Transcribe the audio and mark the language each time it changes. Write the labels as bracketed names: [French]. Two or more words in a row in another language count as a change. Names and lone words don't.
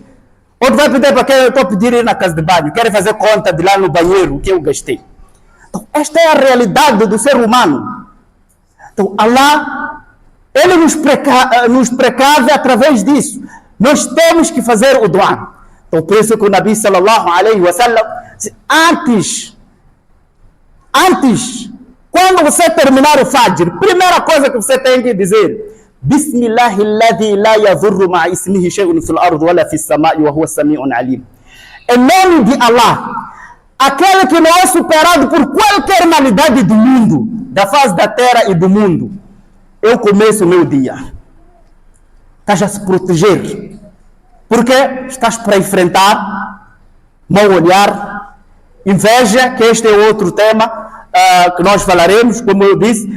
[Portuguese] Ou vai pedir para quem eu estou pedindo ir na casa de banho. Quer fazer conta de lá no banheiro o que eu gastei. Então, esta é a realidade do ser humano. Então, Allah, Ele nos precave através disso. Nós temos que fazer o doan. Então, por isso que o [Arabic] نبي صلى الله عليه وسلم, [Portuguese] antes, quando você terminar o Fajr, primeira coisa que você tem que dizer, [Arabic] بسم الله الذي لا يضر مع اسمه شيء في الأرض ولا في السماء وهو السميع العليم. [Portuguese] Em nome de Allah, aquele que não é superado por qualquer malidade do mundo, da face da terra e do mundo. Eu começo o meu dia. Estás a se proteger. Porque estás para enfrentar mau olhar, inveja, que este é outro tema que nós falaremos, como eu disse.